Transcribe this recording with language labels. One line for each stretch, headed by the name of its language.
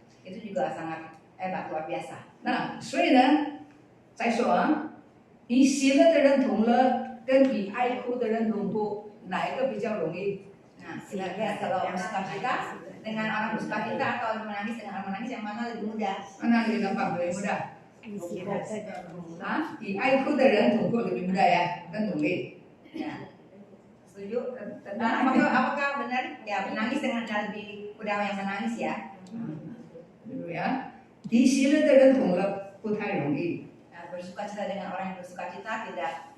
Indonesian: Itu juga sangat hebat, luar biasa.
Chinese: 那所以呢，再说啊，以喜乐的人同乐，跟以哀哭的人同哭，哪一个比较容易？
Indonesian: Nah, kita lihat kalau bersukacita dengan orang bersukacita atau menangis dengan orang menangis, yang mana lebih mudah? Mana lebih gampang, lebih mudah?
Chinese: 啊，以哀哭的人同哭
Indonesian: lebih mudah ya, kan
Chinese: 容易。
Indonesian: Ya. Setuju? Apakah benar? Ya, menangis dengan lebih mudah yang menangis ya.
Chinese: 对不对啊？以喜乐的人同乐不太容易。
Indonesian: Bersukacita dengan orang yang bersukacita tidak